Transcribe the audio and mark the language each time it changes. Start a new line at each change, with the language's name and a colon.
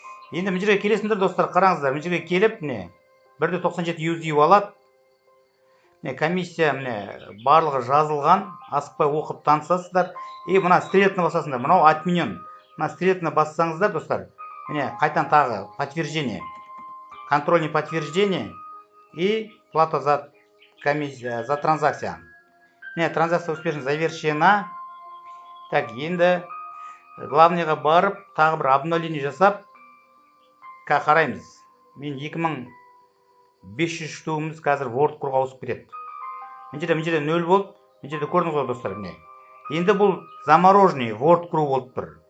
Kazakh: Енді мына жерге келесіңдер, достар, қараңыздар. Мына жерге келіп, міне 1.97 USD алады. Міне комиссия, міне барлығы жазылған. Асықпай оқып танысасыздар. И мына стрелканы басасыңдар. Мынау отменен. Мына стрелканы бассаңыздар, достар. Міне қайтан тағы подтверждение.
Russian: Контрольное подтверждение и плата за комиссия, за транзакция.
Kazakh: Міне
Russian: транзакция успешно завершена.
Kazakh: Так, енді главныйға барып, тағы бір обновление жасап, қараймыз. Мен 2500 штуғымыз қазір WordCrew'ға ауысып кетеді. Мына жерде 0 болды. Мына жерде көрдіңіз ғой, достар, міне. Енді бұл замороженный WordCrew болып тұр.